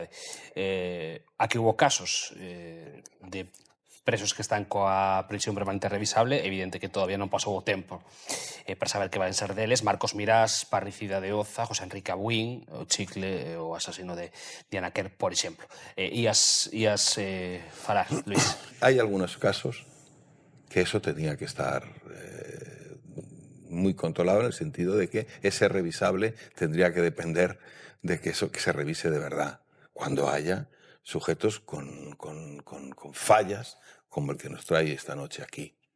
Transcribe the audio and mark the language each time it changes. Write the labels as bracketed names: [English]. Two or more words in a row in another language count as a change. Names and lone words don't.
[Spanish] Aquí hubo casos de presos que están [Galician] coa prisión permanente revisable, evidente que todavía non pasou o tempo para saber que van ser deles. Marcos Mirás, parricida de Oza, José Enrique Abuín, o Chicle, o asasino de Diana Kerr, por exemplo. Ías falar, Luis. Hai algúns casos que [Spanish] eso tenía que estar muy controlado en el sentido de que ese revisable tendría que depender de que eso que se revise de verdad. Cuando haya sujetos con fallas como el que nos trae esta noche aquí.